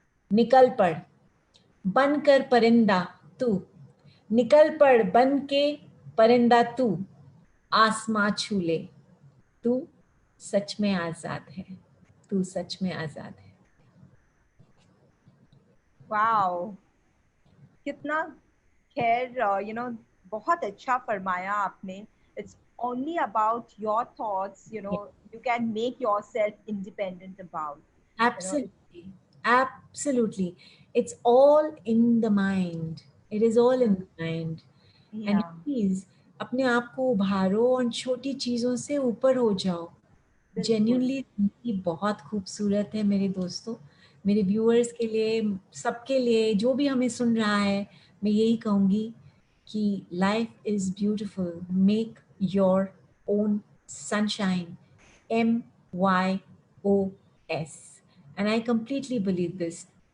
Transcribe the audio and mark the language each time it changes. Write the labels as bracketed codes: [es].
[hi] निकल पड़ बनकर परिंदा तू, निकल पड़ बन के परिंदा तू, आसमां छू ले, तू सच में आज़ाद है, तू सच में आज़ाद है। वाओ, कितना, खैर बहुत अच्छा फरमाया आपने। [en] It's only about your thoughts, you can make yourself independent about, Absolutely, absolutely. It's all in the mind. It is all in the mind. And yeah, [hi] please अपने आप को उभारो और छोटी चीज़ों से ऊपर हो जाओ। बिल्कुल। जेन्युइनली जिंदगी बहुत खूबसूरत है मेरे दोस्तों, मेरे व्यूअर्स के लिए, सबके लिए, जो भी हमें सुन रहा है, मैं यही कहूँगी कि [en] Life is beautiful, make your own sunshine, MYOS, and I completely believe this.